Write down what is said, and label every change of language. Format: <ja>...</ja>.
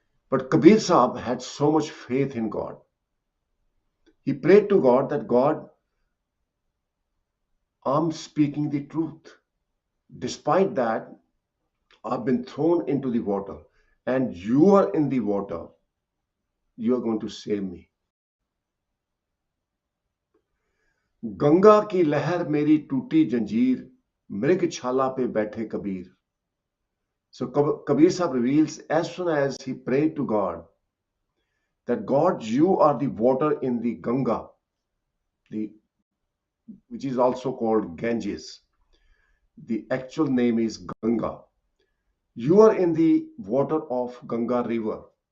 <en>But Kabir Sahib had so much faith in God. He prayed to God that, God, I'm speaking the truth. Despite that, I've been thrown into the water, and you are in the water. You are going to save me.</en> <hi>Ganga की लहर मेरी टूटी जंजीर, मृग छाला पे बैठे Kabir.</hi> <en>So Kabir Sahib reveals, as soon as he prayed to God, that God, you are the water in the Ganga, which is also called Ganges. The actual name is Ganga. You are in the water of Ganga river.</en>